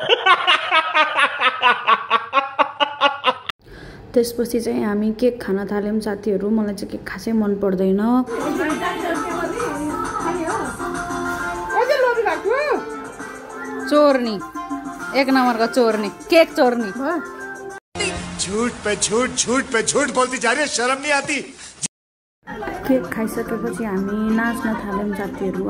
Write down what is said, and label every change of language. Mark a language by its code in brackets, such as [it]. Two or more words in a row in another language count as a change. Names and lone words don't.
[ne] त्यसपछि चाहिँ हामी केक खान थाल्यौं साथीहरु। मलाई चाहिँ केक खासै मन पर्दैन। चोर्नी एक नम्बरको चोर्नी केक चोर्नी [hi] झूठ पे झूठ बोलती जा रही है, शर्म नहीं आती। [ne] केक खाइसकेपछि हामी नाच्न थाल्यौं साथीहरु।